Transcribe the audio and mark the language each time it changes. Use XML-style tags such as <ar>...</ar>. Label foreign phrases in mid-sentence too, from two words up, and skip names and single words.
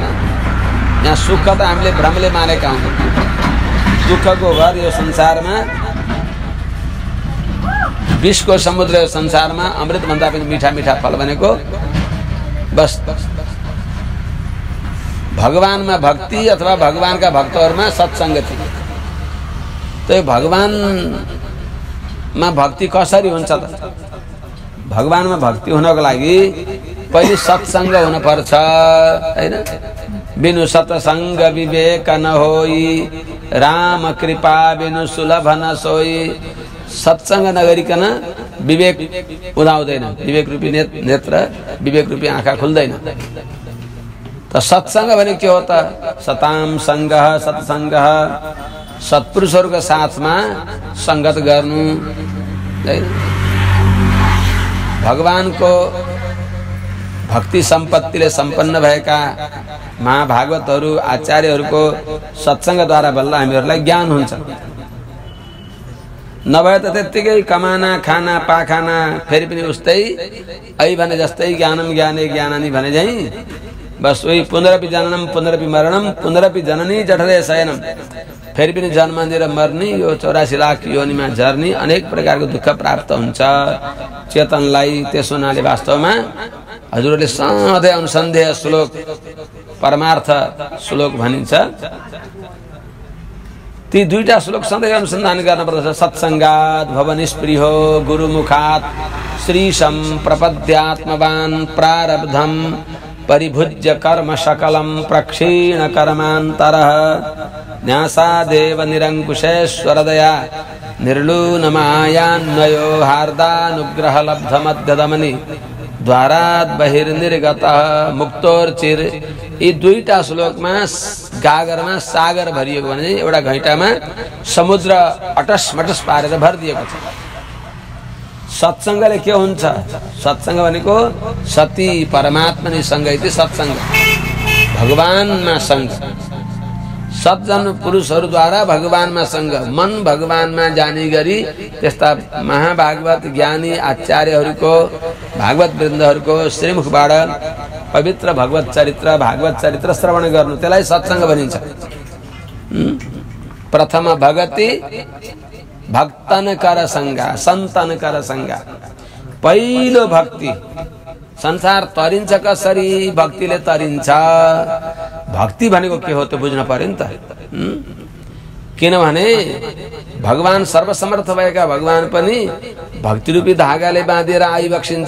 <ne>यहाँ सुख त हामीले भ्रमले मानेका हौं। दुःखको घर यो संसारमा, विषको समुद्र यो संसारमा, अमृत भन्दा पनि मीठा मीठा फल भनेको बस भगवानमा भक्ति अथवा भगवानका भक्तहरुमा सत्संगति। तो भगवानमा भक्ति कसरी हुन्छ त? भगवानमा भक्ति हुनको लागि पहिले सत्संग हुन पर्छ हैन।</ne> <awa>बिनु सत्संग विवेक न होई, राम कृपा बिनु सुलभ न सोई।</awa> <ne>सत्संग नगरिकन विवेक उदाउँदैन। विवेक रूपी नेत्र, विवेक रूपी आँखा खुल्दैन। त सत्संग भने के हो त?</ne> <sa>सताम संगः सत्संगः,</sa> <ne>सत्पुरुषहरुको साथमा संगत गर्नु हैन। भगवानको भक्ति सम्पत्तिले सम्पन्न भएका महाभागवतहरु, आचार्यहरुको सत्संगद्वारा बल्ल हामीहरुलाई ज्ञान हुन्छ। नभए त त्यतिकै कमाना खाना पाखाना फेरि पनि उस्तै ऐ भने जस्तै</ne> <sa>ज्ञानम ज्ञाने ज्ञानानि</sa> <ne>भने झै बस वही</ne> <sa>पुनरपि जननम पुनरपि मरणम पुनरपि जननी जठरे शयनम।</sa> <ne>फेरि पनि जन्म लिएर मर्ने, यो 84 लाख योनिमा झर्ने, अनेक प्रकारको दुःख प्राप्त हुन्छ चेतनलाई। त्यसो हुनाले वास्तवमा हजुरले सधैँ अनुसन्धेय श्लोक परमार्थ श्लोक भनिन्छ। ती दुईटा श्लोक सधैँ अनुसन्धान गर्नुपर्दछ।</ne> <sa>सत्संगात भव निष्प्रियो गुरुमुखात श्रीशं प्रपद्यात्मवान् प्रारब्धं परिभुज्य कर्म सकलं प्रक्षीण कर्मान्तरः न्यासादेव निरंकुशेश्वरदया निर्लूनमायान्वयो हार्दानुग्रह लब्धमध्यदमनि द्वारात बहिर्निर्गतः मुक्तोर्चिर।</sa> <ne>यी दुईटा श्लोकमा गागरमा सागर भरिएको भने एउटा घैँटामा समुद्र अटसमटस पारेर भरिदिएको छ। सत्संगले के हुन्छ? सत्संग भनेको सती परमात्मा सँग इति सत्संग, भगवानमा सँग। सज्जन पुरुषहरूद्वारा भगवानमा सँग, मन भगवानमा जाने गरी त्यस्ता महाभागवत ज्ञानी आचार्यहरूको भागवत वृन्दहरूको श्रीमुखबाट पवित्र भागवत चरित्र श्रवण गर्नु, त्यसलाई सत्संग भनिन्छ।</ne> <awa>प्रथम भगति भक्तन कर संगा, सन्तन कर संगा।</awa> <ne>पहिलो भक्ति। संसार तरिन्छ कसरी? भक्तिले तरिन्छ। भक्ति भनेको के हो त बुझ्न पर्यो नि त। किनभने भगवान सर्वसमर्थ भएका भगवान पनि भक्ति रूपी धागाले बाँधेर आइबक्सिन्छ।</ne>